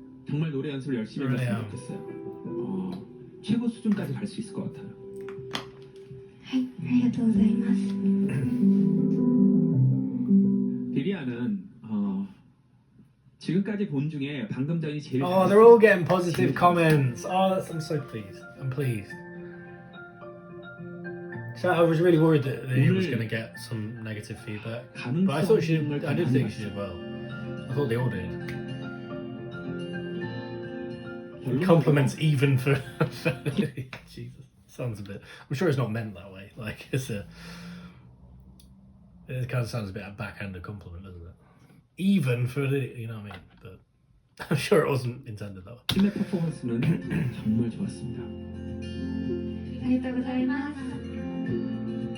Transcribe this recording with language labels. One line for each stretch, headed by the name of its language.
Korean: 정말 노래 연습을 열심히 했으면 좋겠어요. 최고 수준까지 갈 수 있을 것 같아요.
Japanese: はい、ありがとうございます。
Korean: 비리아는 지금까지 본 중에 방금 전이 제일
English: Oh, they're all getting positive comments. Oh, I'm so pleased. I'm pleased. So I was really worried that he was going to get some negative feedback, but I thought I did think she did well. I thought they all did. Compliments even for Jesus, sounds a bit. I'm sure it's not meant that way. Like it kind of sounds a bit a backhanded compliment, doesn't it? Even for you know what I mean, but I'm sure it wasn't intended that way.
Korean: 팀의 퍼포먼스는 정말 좋았습니다.
Japanese: ありがとうございます。